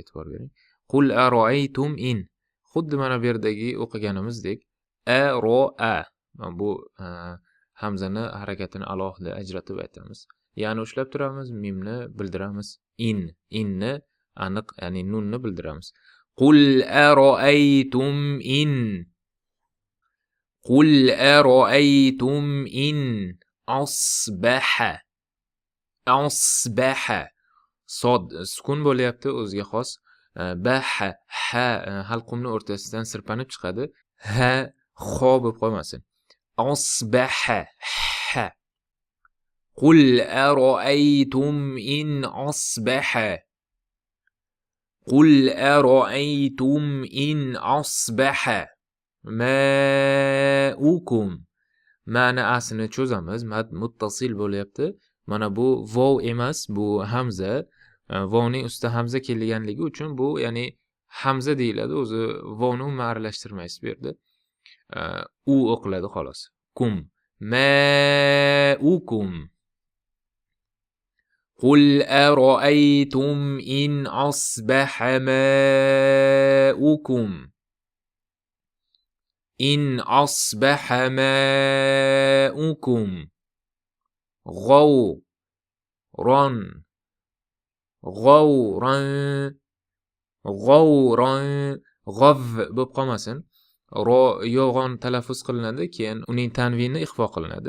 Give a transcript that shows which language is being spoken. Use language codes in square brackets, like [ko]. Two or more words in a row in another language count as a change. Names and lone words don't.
[uz] E'tibor bering. [ar] قل أرأيتم إن. [uz] Xuddi mana bu yerdagi o'qiganimizdek a. Bu hamzani harakatini alohida ajratib aytamiz. Ya'ni ushlab turamiz, mimni bildiramiz. Inni aniq, ya'ni nunni bildiramiz. [ar] قل أرأيتم إن. قل أرأيتم إن أصبح. أصبح. [uz] Sod sukun bo'lyapti, o'ziga xos. Baha, ha halqumni o'rtasidan sirpanib chiqadi. Ha, xo bo'lib qolmasin. Asbaha, ha. [ar] قل أرأيتم إن أصبح. قل أرأيتم إن أصبح ماؤكم. [uz] Ma'ni asini cho'zamiz. Mad muttasil bo'lyapti. Mana bu vov emas, bu hamza. Vovning ustida hamza kelganligi uchun bu ya'ni hamza deyiladi. O'zi vovni umuman aralashtirmaysiz bu yerda. U o'qiladi xolos. Kum. Ma'ukum. [ar] قل أرأيتم إن أصبح ماؤكم. إن أصبح ماؤكم. غورا. غورا. [uz] G'awran. G'av bo'lib qolmasin. Ro yo'g'on talaffuz qilinadi, keyin uning tanvini ixfa qilinadi.